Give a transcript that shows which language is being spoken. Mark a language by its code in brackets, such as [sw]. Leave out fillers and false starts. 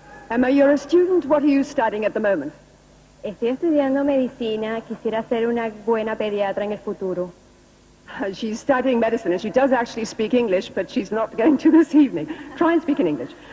[en] Emma, you're a student. What are you studying at the moment? [es] Estoy estudiando medicina. Quisiera ser una buena pediatra en el futuro. [en] She's studying medicine, and she does actually speak English, but she's not going to this evening. Try and speak in English.